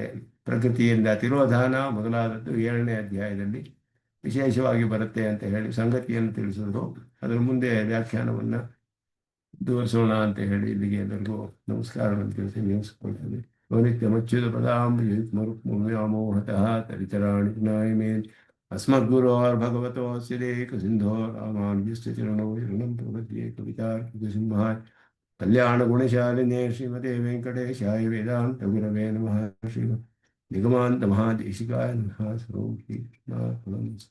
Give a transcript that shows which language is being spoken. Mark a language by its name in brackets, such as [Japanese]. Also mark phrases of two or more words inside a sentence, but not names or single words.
[Kannada] ಪ್ರಕೃತಿಯಿಂದ ತಿರೋಧಾನ ಮೊದಲಾದದ್ದು 7ನೇ ಅಧ್ಯಾಯದಲ್ಲಿ ವಿಶೇಷವಾಗಿ ಬರುತ್ತೆ ಅಂತ ಹೇಳಿ ಸಂಗತಿಯನ್ನು ತಿಳಿಸಿದ್ರು. ಅದರ ಮುಂದೆ ವ್ಯಾಖ್ಯಾನವನ್ನು ತೋರಿಸೋಣ ಅಂತ ಹೇಳಿ ಇಲ್ಲಿಗೆ ಎಲ್ಲರಿಗೂ ನಮಸ್ಕಾರವನ್ನು ತಿಳಿಸಿ ನಿಲ್ಲಿಸ್ಕೊಳ್ತೇನೆ. [Sanskrit] ನಿತ್ಯಮಚ್ಯುತ ಪದಾಂಬುಜಯುಗ್ಮರುಕ್ಮವ್ಯಾಮೋಹತಃ ತರಿತರಾಣಿ ಮೇನ್ अस्मद्गुरोर्भगवतोऽस्य देकसिन्धो रामानुजस्य चरणौ शरणं प्रपद्ये कवितार्किकसिंहाय कल्याणगुणशालिने श्रीमते वेङ्कटेशाय वेदान्तगुरवे नमः। श्री निगमान्तमहादेशिकाय नमः। सर्वं श्रीकृष्णार्पणमस्तु।